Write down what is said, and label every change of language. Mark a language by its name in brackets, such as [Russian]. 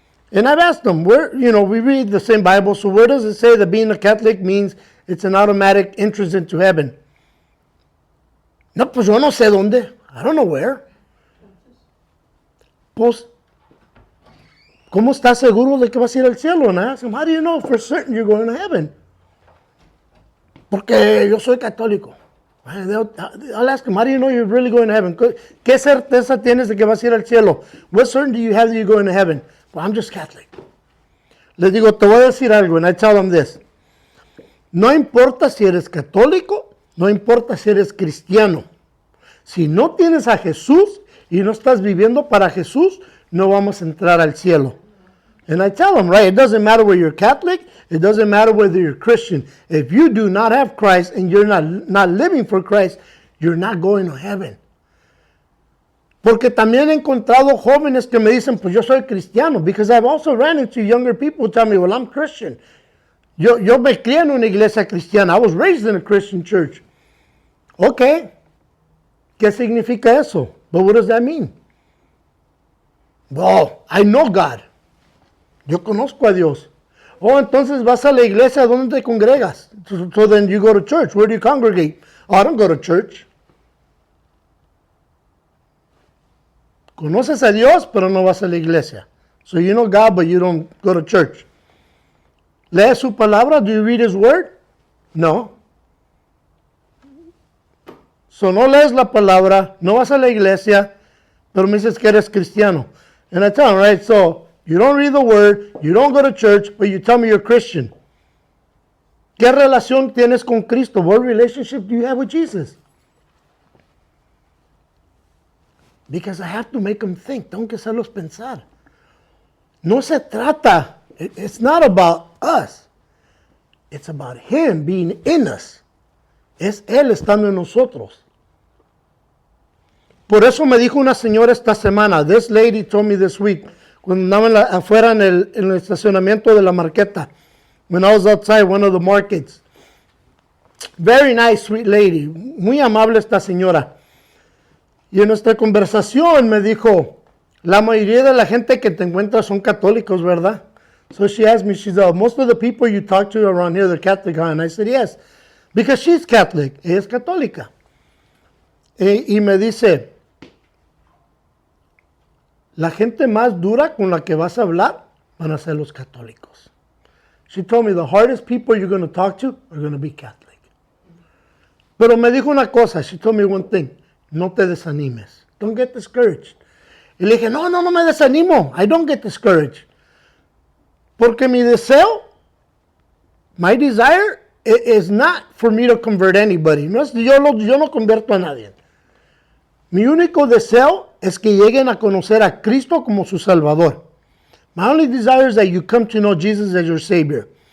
[English] And I've asked them, we read the same Bible, so where does it say that being a Catholic means it's an automatic entrance into heaven? [Spanish] No, pues yo no sé dónde. [English] I don't know where. [Spanish] Pues ¿Cómo estás seguro de que vas a ir al cielo? [English] And I asked him, how do you know for certain you're going to heaven? [Spanish] Porque yo soy católico. [English] I'll ask him, how do you know you're really going to heaven? [Spanish] ¿Qué certeza tienes de que vas a ir al cielo? [English] What certainty do you have that you're going to heaven? Well, I'm just Catholic. [Spanish] Les digo, te voy a decir algo, [English] and I tell them this. [Spanish] No importa si eres católico, no importa si eres cristiano. Si no tienes a Jesús y no estás viviendo para Jesús, no vamos a entrar al cielo. [English] And I tell them, right, it doesn't matter whether you're Catholic, it doesn't matter whether you're Christian. If you do not have Christ and you're not living for Christ, you're not going to heaven. [Spanish] Porque también he encontrado jóvenes que me dicen, pues yo soy cristiano, [English] because I've also ran into younger people who tell me, well, I'm Christian. [Spanish] Yo me crié en una iglesia cristiana. [English] I was raised in a Christian church. Okay. [Spanish] ¿Qué significa eso? [English] But what does that mean? Well, I know God. [Spanish] Yo conozco a Dios. Oh, entonces vas a la iglesia, ¿dónde te congregas? [English] So then you go to church. Where do you congregate? Oh, I don't go to church. [Spanish] Conoces a Dios, pero no vas a la iglesia. [English] So you know God, but you don't go to church. [Spanish] ¿Lees su palabra? [English] Do you read His word? No. [Spanish] So no lees la palabra, no vas a la iglesia, pero me dices que eres cristiano. [English] And I tell him, right, so you don't read the word, you don't go to church, but you tell me you're Christian. [Spanish] ¿Qué relación tienes con Cristo? [English] What relationship do you have with Jesus? Because I have to make them think. [Spanish] Tengo que hacerlos pensar. No se trata, [English] it's not about us. It's about Him being in us. [Spanish] Es Él estando en nosotros. Por eso me dijo una señora esta semana, [English] this lady told me this week, [Spanish] cuando andaba afuera en el estacionamiento de la marqueta, [English] when I was outside one of the markets. Very nice, sweet lady. [Spanish] Muy amable esta señora. Y en nuestra conversación me dijo, la mayoría de la gente que te encuentras son católicos, ¿verdad? [English] So she asked me, she said, most of the people you talk to around here, they're Catholic, huh? And I said, yes, because she's Catholic. [Spanish] Ella es católica. Y me dice, la gente más dura con la que vas a hablar van a ser los católicos. [English] She told me the hardest people you're going to talk to are going to be Catholic. [Spanish] Pero me dijo una cosa, [English] she told me one thing, [Spanish] no te desanimes. [English] Don't get discouraged. [Spanish] Y le dije, no me desanimo. [English] I don't get discouraged. [Spanish] Porque mi deseo, [English] my desire, is not for me to convert anybody. [Spanish] No es, yo no convierto a nadie. Mi único deseo es que lleguen a conocer a Cristo como su Salvador. [English] My only desire is that you come to know Jesus as your Savior.